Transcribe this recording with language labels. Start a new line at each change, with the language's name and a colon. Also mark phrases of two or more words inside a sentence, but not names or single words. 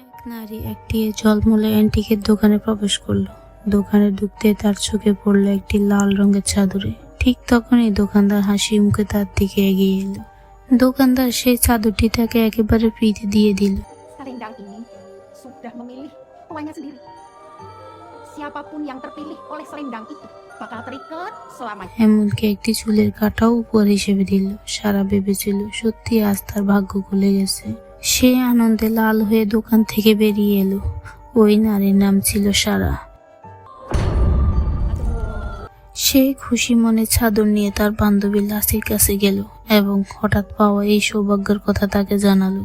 Bangla: নারী একটি ঝলমলে অ্যান্টিকের দোকানে প্রবেশ করলো। দোকানে ঢুকতে তার চোখে পড়লো একটি লাল রঙের চাদরে। ঠিক তখনই দোকানদার হাসি মুখে তার দিকে এগিয়ে এলো। দোকানদার সেই চাদরটি তাকে একেবারে ফ্রিতে দিয়ে দিল।
Indonesian: Selendang ini sudah memilih tuannya sendiri. Siapapun yang terpilih oleh selendang itu bakal terikat selamanya.
Bangla: এমনকি একটি চুলের কাঁটাও উপহার হিসেবে দিল। সারা ভেবেছিল সত্যি আজ তার ভাগ্য খুলে গেছে। সে আনন্দে লাল হয়ে দোকান থেকে বেরিয়ে এলো। ওই নারীর নাম ছিল সারা। সে খুশি মনে চাদর নিয়ে তার বান্ধবী লাসির কাছে গেল এবং হঠাৎ পাওয়া এই সৌভাগ্যের কথা তাকে জানালো।